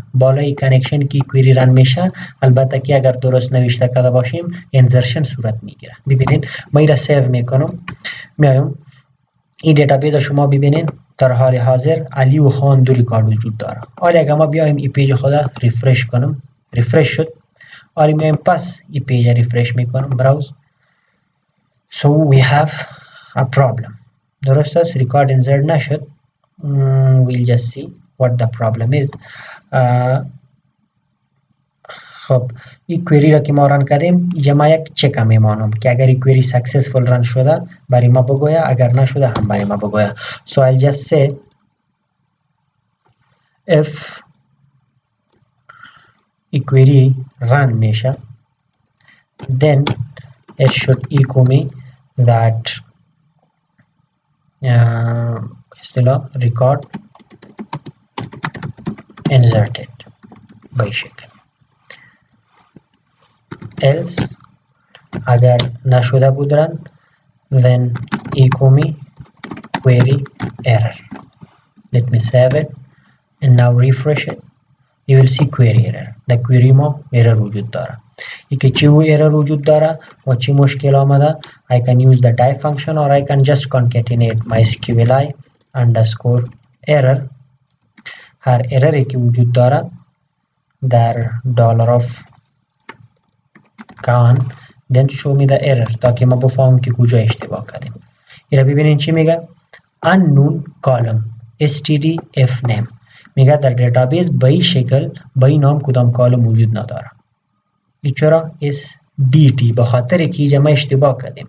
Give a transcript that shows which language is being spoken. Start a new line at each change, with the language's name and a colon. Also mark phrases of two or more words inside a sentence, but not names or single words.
Persian: بالای کانکشن که
English: query run
Persian: میشه، البته که اگر درست نوشته کرده باشیم insertion صورت میگیره. ببینید ما این را سیو میکنم، میایم این دیتابیس شما ببینین در حال حاضر علی و خان دو ریکارد وجود داره. حالا اگر ما بیایم این پیج خود ریفرش کنم، ریفرش شد. حالا میایم پس این پیج ریفرش میکنم، براوز.
English: So we have a problem.
Persian: درست است؟ ریکارد انسرت نشد.
English: We'll just see what the problem is.
Persian: خب این کویری را که ما رن کردیم اینجا ما یک چک میمانم که اگر این کویری
English: successful run
Persian: شده برای ما بگویا، اگر نشده هم برای ما بگویا.
English: So I'll just say if
Persian: این کویری رن میشه
English: then it should echo me that اصطلاح record inserted by شکل. else
Persian: اگر نشده بود رن
English: then echo me query error. Let me save it and now refresh it. You will see query error. the query
Persian: ما error وجود داره. ای که چی و error وجود داره و چی مشکل آمده،
English: I can use the die function or I can just concatenate mysqli_error.
Persian: هر error که وجود داره در $can
English: then show me the error
Persian: تا که ما بفهمم که کجا اشتباه کردیم. این را ببینین چی میگه؟
English: unknown column stdf name
Persian: میگه در دیتابیس به این شکل به این نام کدام کالم وجود نداره. این چرا؟ SDT به خاطر که اینجا ما اشتباه کردیم.